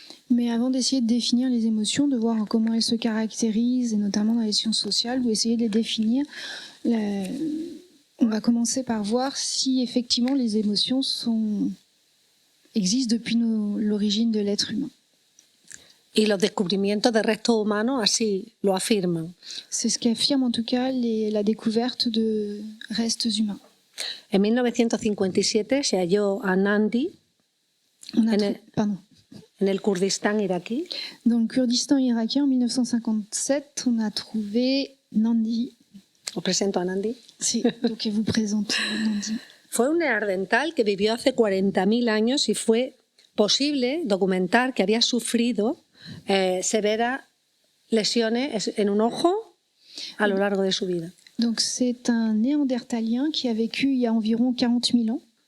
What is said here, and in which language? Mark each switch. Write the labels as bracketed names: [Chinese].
[French] Mais avant d'essayer de définir les émotions, de voir comment elles se caractérisent, et notamment dans les sciences sociales, d'essayer de les définir, on va commencer par voir si effectivement les émotions existent depuis l'origine de l'être humain. [Spanish] Y los descubrimientos de restos humanos así lo afirman. [French] C'est ce qu'affirme en tout cas la découverte de restes humains. [Spanish] En 1957 se halló a Nandi en el Kurdistán iraquí. [French] Dans le Kurdistan irakien, en 1957, on a trouvé Nandi. [Spanish] Os presento a Nandi. [French] Sí, donc vous présente Nandi. [Spanish] Fue un neandertal que vivió hace 40.000 años y fue posible documentar que había sufrido severas lesiones en un ojo a lo largo de su vida. [French] Donc c'est un néandertalien qui a vécu il y a environ 40 000 ans.